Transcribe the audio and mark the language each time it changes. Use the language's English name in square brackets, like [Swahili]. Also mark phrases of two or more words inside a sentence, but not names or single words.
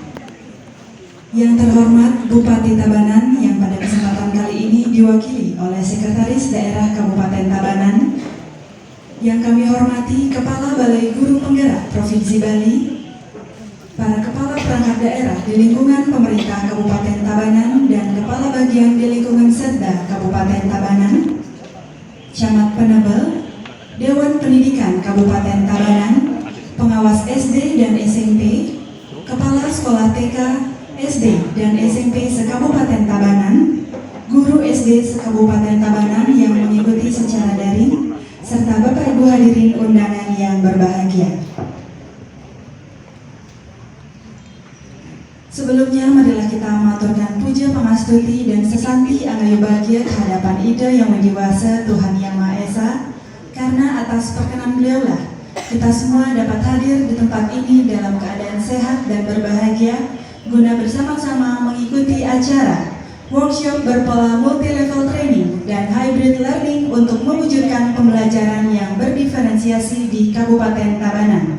[Indonesian] Yang terhormat Bupati Tabanan yang pada kesempatan kali ini diwakili oleh Sekretaris Daerah Kabupaten Tabanan, yang kami hormati Kepala Balai Guru Penggerak Provinsi Bali, para Kepala Perangkat Daerah di lingkungan pemerintah Kabupaten Tabanan dan Kepala Bagian di lingkungan Setda Kabupaten Tabanan, Camat Penebel, Dewan Pendidikan Kabupaten Tabanan, pengawas SD dan SMP, kepala sekolah TK, SD dan SMP se-Kabupaten Tabanan, guru SD se-Kabupaten Tabanan yang mengikuti secara daring, serta Bapak Ibu hadirin undangan yang berbahagia. Sebelumnya, marilah kita mengaturkan puja pangastuti dan sesanti anggayo bahagia kehadapan Ida Yang Widiwasa Tuhan Yang Maha Esa, karena atas perkenan beliaulah kita semua dapat hadir di tempat ini dalam keadaan sehat dan berbahagia guna bersama-sama mengikuti acara workshop berpola [English] multi-level training [Indonesian] dan [English] hybrid learning [Indonesian] untuk mewujudkan pembelajaran yang berdiferensiasi di Kabupaten Tabanan.